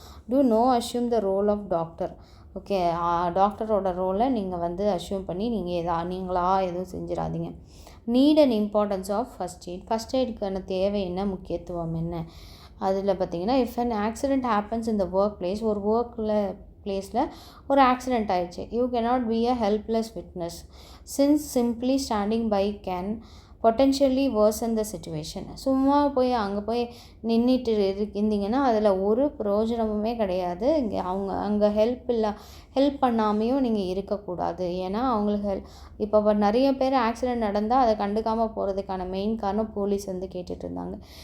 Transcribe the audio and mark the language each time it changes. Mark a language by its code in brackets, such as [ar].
[en] do no assume the role of doctor. [ta] Okay, டாக்டரோட ரோலை நீங்கள் வந்து அஷ்யூம் பண்ணி நீங்களா எதுவும் செஞ்சிடாதீங்க. [en] Need and importance of first aid. [ta] First எய்டுக்கான தேவை என்ன, முக்கியத்துவம் என்ன, அதில் பார்த்தீங்கன்னா [en] If an accident happens in the work place. [ta] ஒரு பிளேஸில் ஒரு ஆக்சிடெண்ட் ஆயிடுச்சு. [en] You cannot be a helpless witness since simply standing by can potentially worsen the situation. [ta] சும்மா போய் அங்கே போய் நின்றுட்டு இருந்தீங்கன்னா அதில் ஒரு பிரயோஜனமுமே கிடையாது. இங்கே அங்கே ஹெல்ப் பண்ணாமையும் நீங்கள் இருக்கக்கூடாது. ஏன்னா அவங்களுக்கு இப்போ நிறைய பேர் ஆக்சிடெண்ட் நடந்தால் அதை கண்டுக்காமல் போகிறதுக்கான மெயின் காரணம் போலீஸ் வந்து கேட்டுட்டு இருந்தாங்க.